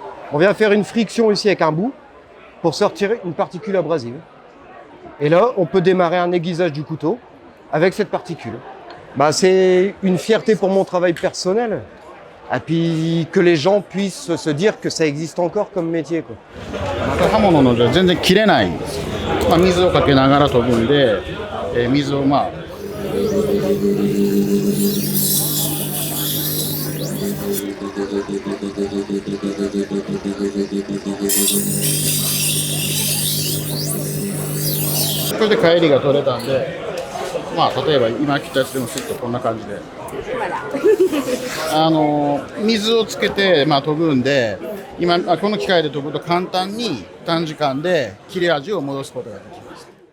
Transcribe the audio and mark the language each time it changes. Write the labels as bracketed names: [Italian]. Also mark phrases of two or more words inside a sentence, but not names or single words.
[French] On vient faire une friction ici avec un bout pour sortir une particule abrasive. Et là, on peut démarrer un aiguisage du couteau avec cette particule. C'est une fierté pour mon travail personnel. Et puis que les gens puissent se dire que ça existe encore comme métier, quoi. [Japanese] 刃物の全然切れないんですよ。水をかけながら研ぐんで、水をこれで帰りが取れたんで、例えば今切ったやつでもスッとこんな感じで水をつけて研ぐんで、今この機械で研ぐと簡単に短時間で切れ味を戻すことができます。